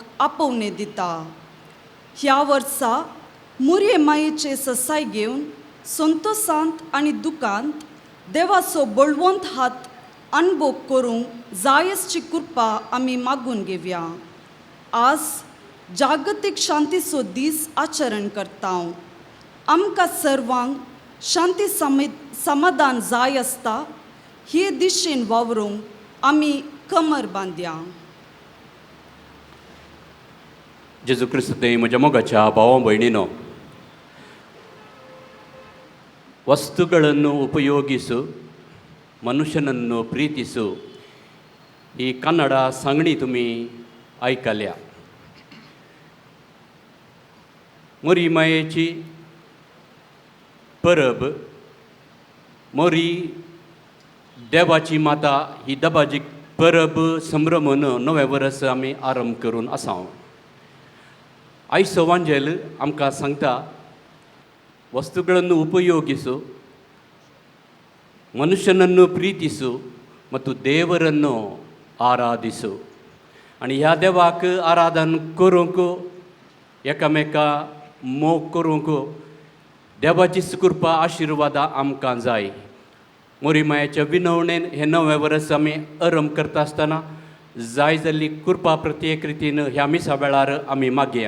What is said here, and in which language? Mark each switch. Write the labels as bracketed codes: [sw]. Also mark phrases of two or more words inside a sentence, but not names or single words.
[kok] आपोवणे दिता ह्या वर्सा मुरये मायेचे ससाय घेवन संतोसांत आनी दुखांत देवाचो बळवंत हात अनुभव करूंक जायसची कृपा आमी मागून घेवया आज जागतीक शांतीचो दीस आचरण करता आमकां सर्वांक शांती समाधान जाय आसता हे दिशेन वावरूंक आमी कमर बांदया जेजू क्रिस्त म्हज्या मोगाच्या भावा भयणीनो [kn] ವಸ್ತುಗಳನ್ನು ಉಪಯೋಗಿಸು ಮನುಷ್ಯನನ್ನು ಪ್ರೀತಿಸು ಈ ಕನ್ನಡ [kok] सांगणी तुम्ही ऐकल्या मोरी मायेची परब मोरी देवाची माता ही दबाजी परब संभ्रमन नवे वर्स आमी आरंभ करून आसा आयचो वांजेल आमकां सांगता [kn] ವಸ್ತುಗಳನ್ನು ಉಪಯೋಗಿಸು ಮನುಷ್ಯನನ್ನು ಪ್ರೀತಿಸು ಮತ್ತು ದೇವರನ್ನು [kok] ಆರಾಧಿಸು आणि ह्या देवाक आराधन करूंक एकामेका मोग करूंक देवाची कृपा आशिर्वादा आमकां जाय. मोरीमायाच्या विनवणेन हे नवें वर्स आमी आरंभ करता आसतना जाय जाल्ली कृपा प्रत्येक रितीन ह्या मिसा वेळार आमी मागया.